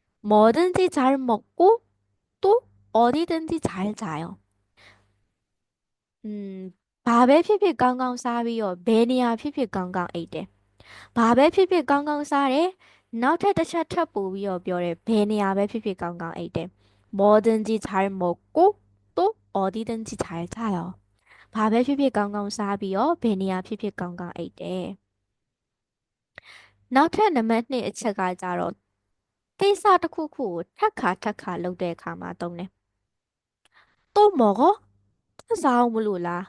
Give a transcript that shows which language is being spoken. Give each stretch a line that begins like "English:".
Korean: 뭐든지 잘 먹고 또 어디든지 잘 자요.
Burmese: 음, ဘာပဲဖြစ်ဖြစ်ကောင်းကောင်းစားပြီးတော့ဘယ်နေရာဖြစ်ဖြစ်ကောင်းကောင်းအိပ်တယ်. ဘာပဲဖြစ်ဖြစ်ကောင်းကောင်းစားတယ်. နောက်ထပ်တစ်ချက်ထပ်ပို့ပြီးတော့ပြောတယ်. ဘယ်နေရာပဲဖြစ်ဖြစ်ကောင်းကောင်းအိပ်တယ်.
Korean: 뭐든지 잘 먹고 또 어디든지 잘 자요.
Burmese: ဘာပဲဖြစ်ဖြစ်ကောင်းကောင်းစားပြီးတော့ဘယ်နေရာဖြစ်ဖြစ်ကောင်းကောင်းအိပ်တယ်. နောက်ထပ်နံပါတ်2အချက်ကကြတော့ ကိစ္စတစ်ခုခုကိုထပ်ခါလုပ်တဲ့အခါမှာသုံးတယ်.
Korean: 또 먹어? 또 사오므로라.